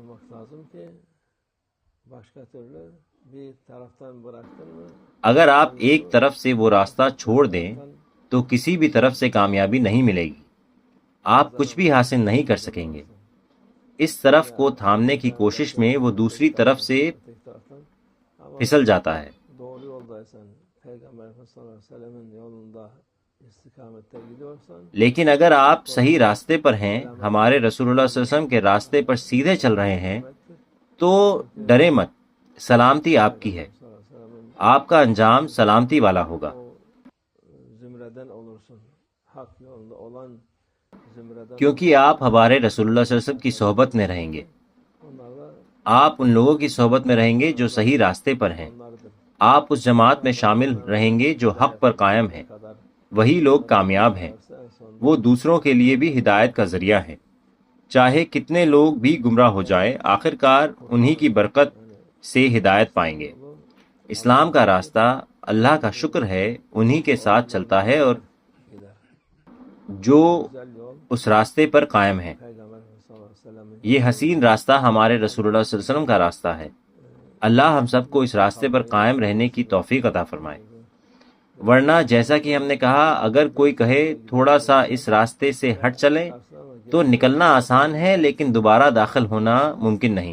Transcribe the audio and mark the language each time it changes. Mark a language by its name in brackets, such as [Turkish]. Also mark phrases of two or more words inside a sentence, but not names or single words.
[Urdu] اگر آپ ایک طرف سے وہ راستہ چھوڑ دیں تو کسی بھی طرف سے کامیابی نہیں ملے گی. آپ کچھ بھی حاصل نہیں کر سکیں گے. اس طرف کو تھامنے کی کوشش میں وہ دوسری طرف سے پھسل جاتا ہے۔ [Turkish] Doğru yoldaysan, Peygamber Efendimiz [Arabic] صلى الله عليه وسلم [Turkish] yolunda istikamette gidiyorsan, [Urdu] لیکن اگر آپ صحیح راستے پر ہیں، ہمارے رسول اللہ [Arabic] صلی اللہ علیہ وسلم [Urdu] کے راستے پر سیدھے چل رہے ہیں، تو ڈرے مت، سلامتی آپ کی ہے، آپ کا انجام سلامتی والا ہوگا۔ [Turkish] zümreden olursun. Hak yolunda olan zümreden [Urdu] کیونکہ آپ ہمارے رسول اللہ [Arabic] صلی اللہ علیہ وسلم [Urdu] کی صحبت میں رہیں گے، [Turkish] onlarla [Urdu] آپ ان لوگوں کی صحبت میں رہیں گے جو صحیح راستے پر ہیں، [Turkish] onlardır. [Urdu] آپ اس جماعت میں شامل رہیں گے جو حق پر قائم ہے، [Turkish] Kadar [Urdu] وہی لوگ کامیاب ہیں، [Turkish] en son [Urdu] وہ دوسروں کے لیے بھی ہدایت کا ذریعہ ہے۔ چاہے کتنے لوگ بھی گمراہ ہو جائیں، آخر کار انہی کی برکت سے ہدایت پائیں گے۔ اسلام کا راستہ اللہ کا شکر ہے انہی کے ساتھ چلتا ہے، اور [Turkish] gider. [Urdu] جو [Turkish] Güzel yol [Urdu] اس راستے پر قائم ہیں۔ [Turkish] Peygamber Efendimiz [Arabic] صلى الله عليه وسلم [Urdu] یہ حسین راستہ ہمارے رسول اللہ [Arabic] صلی اللہ علیہ وسلم [Urdu] کا راستہ ہے۔ اللہ ہم سب کو اس راستے پر قائم رہنے کی توفیق عطا فرمائے۔ ورنہ جیسا کہ ہم نے کہا، اگر کوئی کہے تھوڑا سا اس راستے سے ہٹ چلیں تو نکلنا آسان ہے، لیکن دوبارہ داخل ہونا ممکن نہیں۔